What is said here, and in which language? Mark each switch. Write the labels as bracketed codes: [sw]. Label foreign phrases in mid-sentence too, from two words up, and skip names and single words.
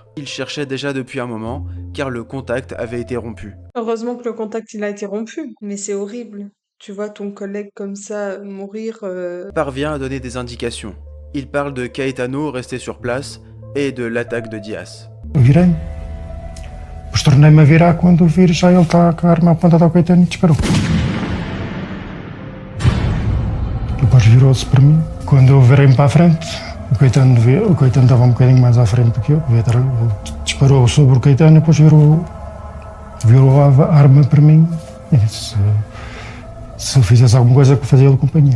[fr] Il cherchait déjà depuis un moment, car le contact avait été rompu. Heureusement que le contact, il a été rompu. Mais c'est horrible. Tu vois ton collègue comme ça mourir. Parvient à donner des indications. Il parle de Caetano resté sur place et de l'attaque de Diaz. [pt] Virei-me. Depois tornei-me a virar quando vi já ele está com a arma apontada ao Caetano e disparou. Depois virou-se para mim. Quando eu virei-me para a frente, o Caetano estava um bocadinho mais à frente do que eu. Ele disparou sobre o Caetano e depois virou a arma para mim e disse: se eu fizesse alguma coisa que fazia ele companhia.